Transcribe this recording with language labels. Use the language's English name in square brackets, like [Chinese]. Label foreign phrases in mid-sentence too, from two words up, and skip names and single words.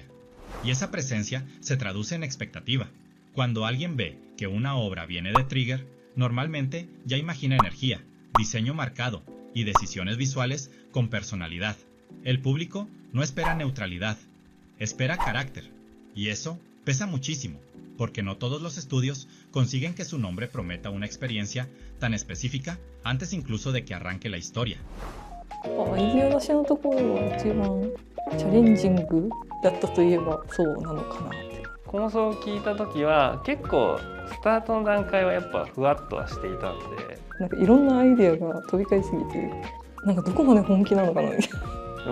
[Spanish] Y esa presencia se traduce en expectativa. Cuando alguien ve que una obra viene de Trigger, normalmente ya imagina energía, diseño marcado y decisiones visuales con personalidad. El público no espera neutralidad, espera carácter. Y eso pesa muchísimo, porque no todos los estudios consiguen que su nombre prometa una experiencia tan específica antes incluso de que arranque la historia. [Japanese] アイデア出しのところが一番チャレンジングだったといえばそうなのかなって。構想を聞いた時は結構スタートの段階はやっぱふわっとはしていたんで、なんかいろんなアイデアが飛び交いすぎて、なんかどこまで本気なのかなみたいな。